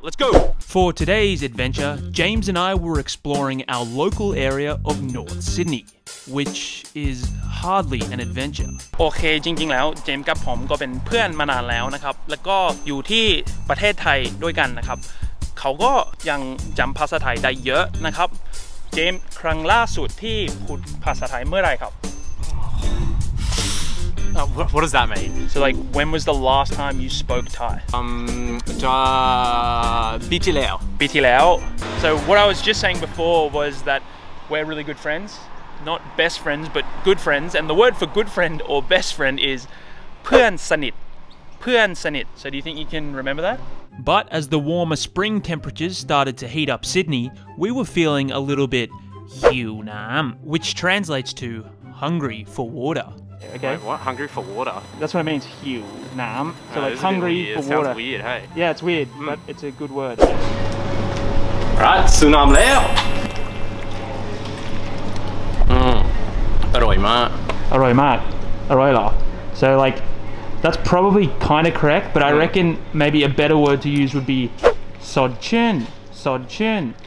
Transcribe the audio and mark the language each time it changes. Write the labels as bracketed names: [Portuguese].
[English] let's go for today's adventure James and I were exploring our local area of North Sydney which is hardly an adventure [Thai] โอเคจริงๆแล้วเจมส์กับผมก็เป็นเพื่อนมานานแล้วนะครับแล้วก็อยู่ที่ประเทศไทยด้วยกันนะครับเขาก็ยังจำภาษาไทยได้เยอะนะครับเจมส์ครั้งล่าสุดที่พูดภาษาไทยเมื่อไรครับ [English] What does that mean? So like when was the last time you spoke Thai? [Thai] ปีที่แล้ว [English] So what I was just saying before was that we're really good friends not best friends but good friends and the word for good friend or best friend is เพื่อนสนิท So do you think you can remember that? But as the warmer spring temperatures started to heat up Sydney we were feeling a little bit หิวน้ำ which translates to hungry for water Okay. Wait, what? Hungry for water? That's what it means. หิวน้ำ So like hungry for water. Sounds weird, hey? Yeah, it's weird, but it's a good word. [Thai] Right, สุน้ำแล้วอร่อยมาก อร่อยเหรอ [English] So like that's probably kind of correct, but I reckon maybe a better word to use would be สดชื่น.